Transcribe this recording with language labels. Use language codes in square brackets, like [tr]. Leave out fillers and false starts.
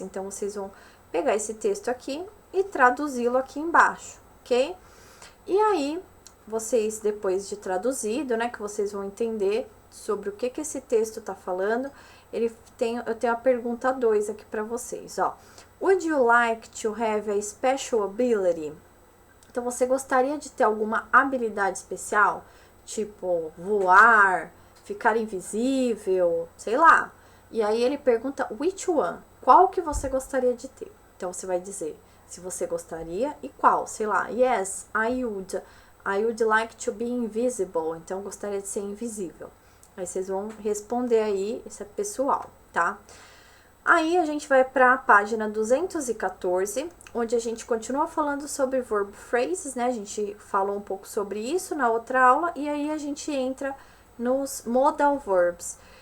[pt] Então, vocês vão pegar esse texto aqui e traduzi-lo aqui embaixo, ok? E aí, vocês, depois de traduzido, né, que vocês vão entender sobre o que esse texto tá falando, eu tenho a pergunta 2 aqui para vocês, ó. [en] Would you like to have a special ability? [pt] Então, você gostaria de ter alguma habilidade especial? Tipo, voar, ficar invisível, sei lá. E aí, ele pergunta, [en] which one? [pt] Qual que você gostaria de ter? Então, você vai dizer se você gostaria e qual, sei lá. [en] Yes, I would like to be invisible. [pt] Então, gostaria de ser invisível. Aí, vocês vão responder aí, isso é pessoal, tá? Aí, a gente vai para a página 214, onde a gente continua falando sobre verb phrases, né? A gente falou um pouco sobre isso na outra aula. E aí, a gente entra nos modal verbs.